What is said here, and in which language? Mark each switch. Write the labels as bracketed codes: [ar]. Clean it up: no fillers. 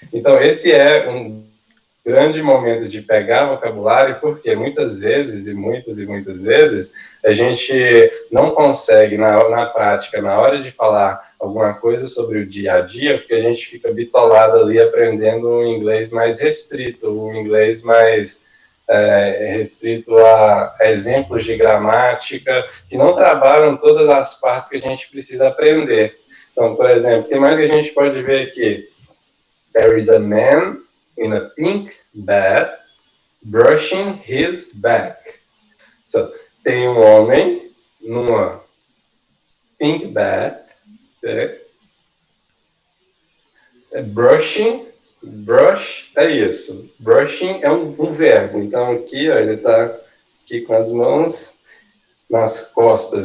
[pt] Então, esse é um grande momento de pegar vocabulário, porque muitas vezes, e muitas vezes, a gente não consegue, na prática, na hora de falar alguma coisa sobre o dia a dia, porque a gente fica bitolado ali aprendendo um inglês mais restrito, um inglês mais restrito a exemplos de gramática, que não trabalham todas as partes que a gente precisa aprender. Então, por exemplo, o que mais que a gente pode ver aqui? [en] There is a man in a pink bat brushing his back. [pt] So, tem um homem numa [en] pink bat, [pt] brush é isso. Brushing é um verbo. Então aqui, ele está aqui com as mãos nas costas.